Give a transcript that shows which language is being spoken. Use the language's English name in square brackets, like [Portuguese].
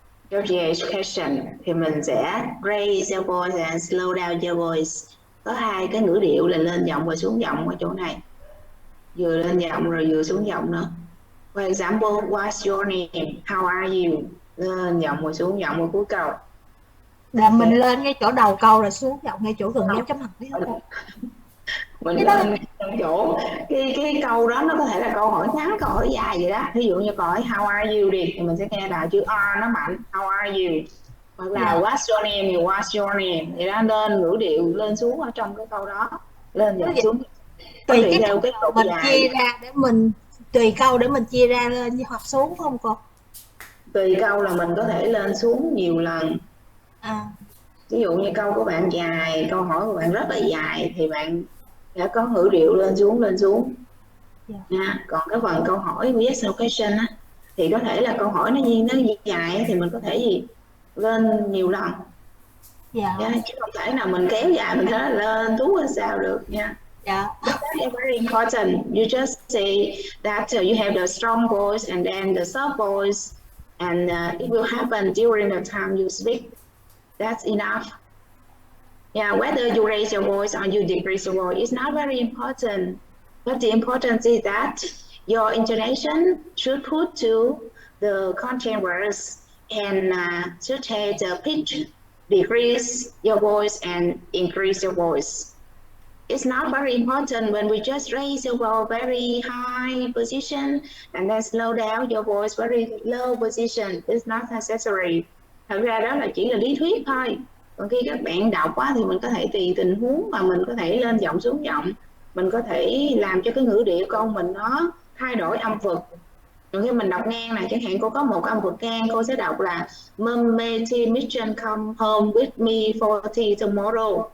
[English] Today's question [Vietnamese] thì mình sẽ [English] raise your voice and slow down your voice. [Vietnamese] Có hai cái ngữ điệu là lên giọng và xuống giọng ở chỗ này. Vừa lên giọng rồi vừa xuống giọng nữa. [English] For example, what's your name? How are you? [Vietnamese] Lên giọng rồi xuống giọng rồi cuối câu. Là mình lên ngay chỗ đầu câu rồi xuống giọng ngay chỗ gần dấu chấm hỏi. Mình lên trong chỗ cái câu đó nó có thể là câu hỏi ngắn, câu hỏi dài vậy đó. Ví dụ như câu hỏi [English] how are you [Vietnamese] đi thì mình sẽ nghe là chữ are nó mạnh, how are you, hoặc là [English] what's your name [Vietnamese] thì what's your name, vậy đó, lên ngữ điệu lên xuống ở trong cái câu đó, lên và xuống tùy cái theo cái độ mình dài. Chia ra để mình tùy câu để mình chia ra lên hoặc xuống không cô? Tùy câu là mình có thể lên xuống nhiều lần. Ví dụ như câu của bạn dài, câu hỏi của bạn rất là dài thì bạn đã có ngữ điệu lên xuống. Nha. Còn cái phần câu hỏi yes no question á thì có thể là câu hỏi nó dài thì mình có thể gì lên nhiều lần. Chứ không thể nào mình kéo dài mình thấy lên xuống hay sao được nha. [English] That's very important. You just say that you have the strong voice and then the soft voice, and it will happen during the time you speak. That's enough. Yeah, whether you raise your voice or you decrease your voice is not very important. But the importance is that your intonation should put to the content words and should have the pitch, decrease your voice and increase your voice. It's not very important when we just raise your voice very high position and then slow down your voice very low position. It's not necessary. [Vietnamese] Thật ra đó là chỉ là lý thuyết thôi. Còn khi các bạn đọc quá thì mình có thể tùy tình huống mà mình có thể lên giọng xuống giọng. Mình có thể làm cho cái ngữ điệu câu mình nó thay đổi âm vực. Còn khi mình đọc ngang này, chẳng hạn cô có một âm vực ngang, cô sẽ đọc là [English] Mom made tea mission come home with me for tea tomorrow.